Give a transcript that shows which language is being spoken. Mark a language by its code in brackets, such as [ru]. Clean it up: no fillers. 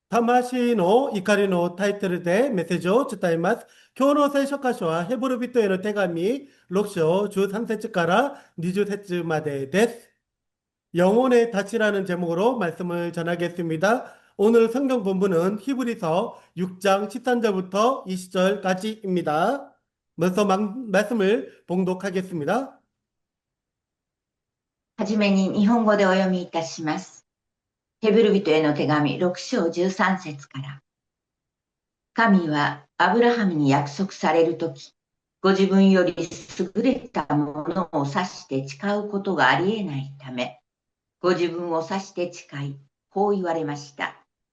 [ja] 魂の怒りのタイトルでメッセージを伝えます。今日の聖書箇所はヘブル人への手紙6章13節から20節までです。 [ko] 영혼의 닻이라는 제목으로 말씀을 전하겠습니다. 오늘 성경 본문은 히브리서 6장 13절부터 20절까지입니다. 먼저 말씀을 봉독하겠습니다. [ja] はじめに日本語でお読みいたします。ヘブル人への手紙6章13節から。神はアブラハムに約束されるとき、ご自分より優れたものを指して誓うことがありえないため、ご自分を指して誓い、こう言われました。